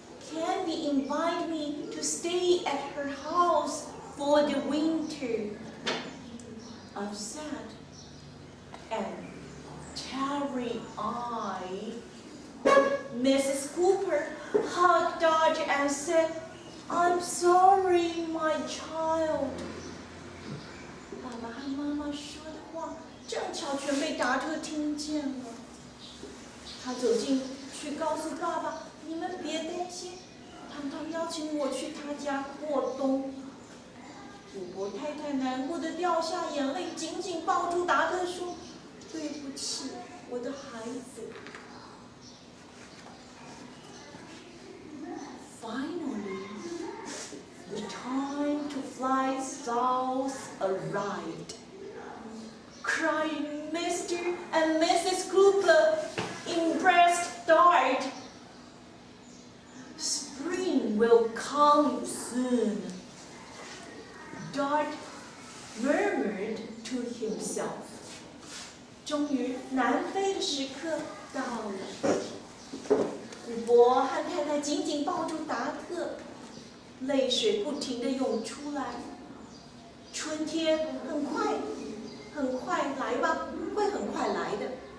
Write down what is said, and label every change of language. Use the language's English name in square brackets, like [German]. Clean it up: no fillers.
[English] Candy invited me to stay at her house for the winter." Upset and teary-eyed, Mrs. Cooper hugged Dart and said, "I'm sorry, my child." [Chinese] 爸爸和妈妈说的话正巧全被达特听见了。他走进去告诉爸爸：“你们别担心，糖糖邀请我去他家过冬。” 古伯太太难过的掉下眼泪，紧紧抱住达特说：“对不起，我的孩子。” [English] Finally, the time to fly south arrived. Crying Mr. and Mrs. Cooper embraced Dart. "Spring will come soon," Dart murmured to himself. [Chinese] 终于，南飞的时刻到了。古伯和太太紧紧抱住达特，泪水不停地涌出来。春天很快来吧，会很快来的。